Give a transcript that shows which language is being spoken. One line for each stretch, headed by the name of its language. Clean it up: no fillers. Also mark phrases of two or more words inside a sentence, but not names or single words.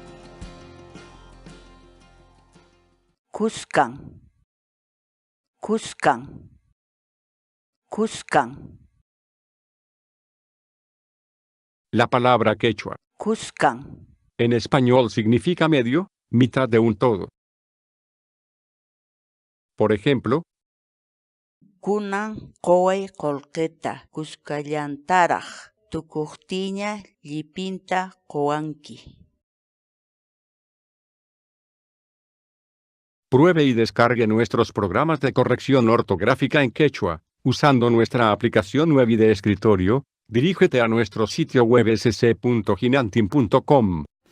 Spanish: Cuscan, Cuscan, Cuscan, la palabra quechua. Cuscan, En español significa medio, mitad de un todo. Por ejemplo,
Quechua: kunan qoway qolqeta Cuscallantaraj, tukuqtiña llipinta qowanki.
Spanish: pruebe y descargue nuestros programas de corrección ortográfica en quechua, usando nuestra aplicación web y de escritorio. Dirígete a nuestro sitio web sc.hinantin.com.